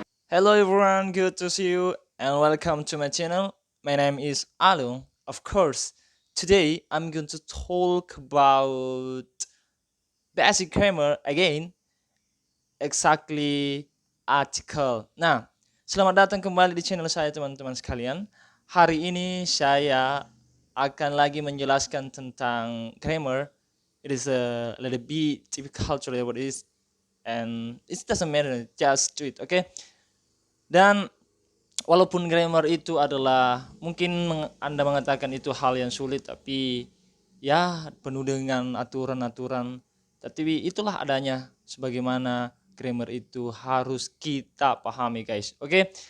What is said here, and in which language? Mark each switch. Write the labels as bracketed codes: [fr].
[en] Hello everyone, good to see you and welcome to my channel. My name is Alung. Of course, today I'm going to talk about basic grammar again, exactly article. [id] Nah, selamat datang kembali di channel saya teman-teman sekalian. Hari ini saya akan lagi menjelaskan tentang grammar. [en] It is a little bit difficult to what it is and it doesn't matter, just do it, okay? [id] Dan walaupun grammar itu adalah mungkin Anda mengatakan itu hal yang sulit, tapi ya penuh dengan aturan-aturan. Tapi itulah adanya sebagaimana grammar itu harus kita pahami, guys. Oke.